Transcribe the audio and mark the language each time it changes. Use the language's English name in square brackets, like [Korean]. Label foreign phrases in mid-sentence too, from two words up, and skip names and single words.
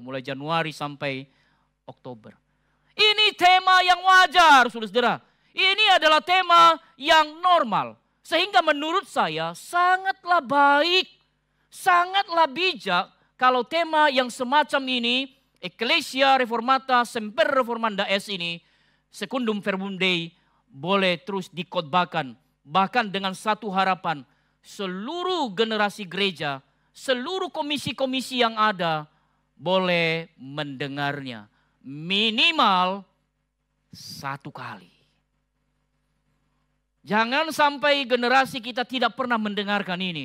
[Indonesian] Mulai Januari sampai Oktober. Ini tema yang wajar, saudara-saudara. Ini adalah tema yang normal. Sehingga menurut saya sangatlah baik, sangatlah bijak kalau tema yang semacam ini, [Latin] Ecclesia Reformata Semper Reformanda est ini, Secundum Verbum Dei, [Indonesian] boleh terus dikhotbahkan. Bahkan dengan satu harapan, seluruh generasi gereja, seluruh komisi-komisi yang ada, boleh mendengarnya. Minimal 1 kali. Jangan sampai generasi kita tidak pernah mendengarkan ini.